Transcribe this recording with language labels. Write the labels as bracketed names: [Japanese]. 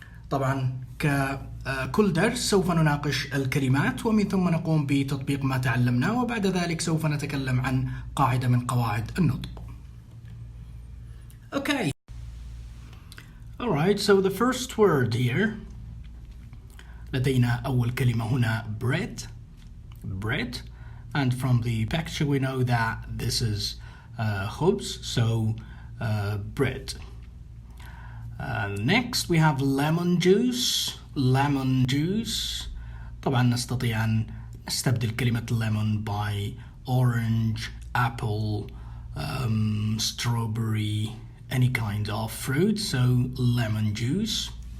[Arabic] طبعا ككل درس سوف نناقش الكلمات ومن ثم نقوم بتطبيق ما تعلمناه، وبعد ذلك سوف نتكلم عن قاعدة من قواعد النطق. [English] Okay. Alright, so the first word here. [Arabic] لدينا أول كلمة هنا bread. [English] Bread. And from the picture we know that this is خبز, so bread. Next we have lemon juice. Lemon juice. [Arabic] طبعا نستطيع أن نستبدل كلمة [English] lemon by orange, apple, strawberry, any kind of fruit, so lemon juice.